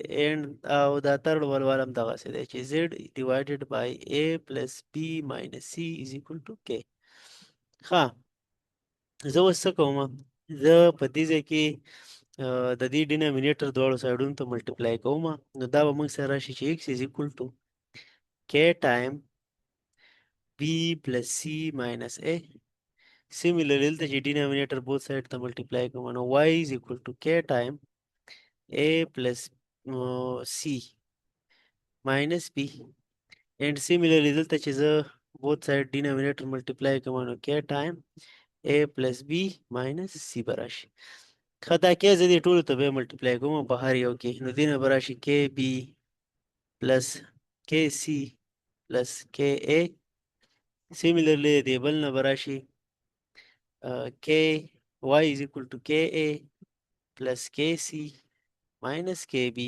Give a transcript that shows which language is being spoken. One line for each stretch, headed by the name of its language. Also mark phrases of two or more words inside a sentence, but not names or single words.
English: اینډ
Pashto: او دا
English: third one
Pashto: هم دغسې دی چې
English: z divided by a plus b minus c is equal to k.
Pashto: ښه زه اوس څه کوم؟ زه په دې ځای کې د دې ډینامینیټر دواړو سایډونو ته ملټیپلای کوم. نو دا به موږ سره راشي چې
English: x is equal to k time b plus c minus a. Similarly
Pashto: دلته چې
English: denominator both side
Pashto: ته ملټیپلای کوم نو
English: y is equal to k time a plus c minus b. and similarly
Pashto: دلته چې زه
English: both side denominator multiply
Pashto: کوم نو
English: k time a plus b minus c
Pashto: به راشي. خطا کې زه دې ټولو ته به ملټیپلای کوم په هر یو کې. نو دې نه به راشي
English: k b plus k c plus k a. سیمیلرلی
Pashto: دې بل نه به راشي
English: k y is equal to k a plus k c minus k b.